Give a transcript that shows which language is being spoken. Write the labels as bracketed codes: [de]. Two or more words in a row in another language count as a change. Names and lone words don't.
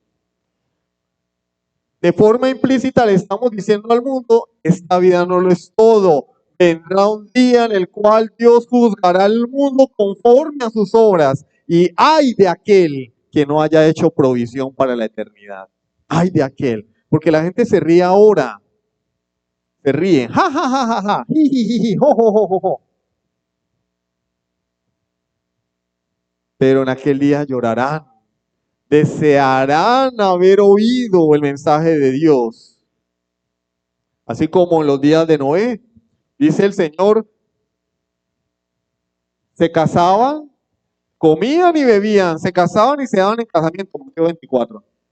[es] De forma implícita le estamos diciendo al mundo, esta vida no lo es todo. Vendrá un día en el cual Dios juzgará al mundo conforme a sus obras. Y ay de aquel que no haya hecho provisión para la eternidad. Ay de aquel. Porque la gente se ríe ahora. Se ríen. Ja, ja, ja, ja, ja. Ji, ji, ji, ji, jo, jo, jo, jo, jo. Pero en aquel día llorarán. Desearán haber oído el mensaje de Dios. Así como en los días de Noé, dice el Señor, se casaban, comían y bebían, se casaban y se daban en casamiento, Mateo 24.